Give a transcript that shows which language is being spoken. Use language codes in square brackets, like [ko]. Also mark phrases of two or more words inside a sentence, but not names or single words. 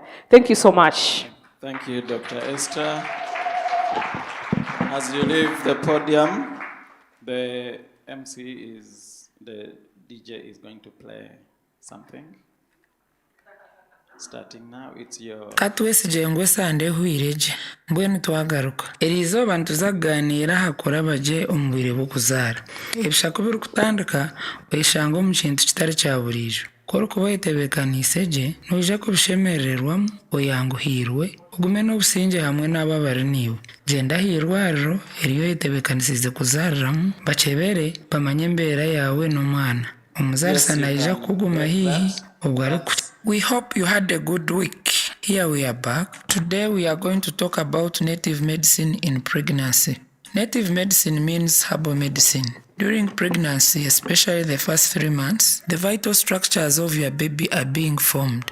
[en] Thank you so much. Thank you, Dr. Esther. As you leave the podium, the DJ is going to play something. Starting now, it's your... [nyn] Katwesije ngwe sande huireje mbwenu twagaruka erizo bantu zaganira hakora baje omubire bukuzara ebishako biri kutandika bayishanga mu kintu kitari kya burijo koro kuba yitebekanise noja kubishemererwa oyanguhirwe ugume n'obusinge hamwe n'ababare niwe genda hirwariro eriyo yitebekanisize kuzariramu bachebere bamanye mbera yawe n'umwana omuzarisa naija kuguma hihi ubwo ari. [en] We hope you had a good week. Here we are back. Today we are going to talk about native medicine in pregnancy. Native medicine means herbal medicine. During pregnancy, especially the first 3 months, the vital structures of your baby are being formed.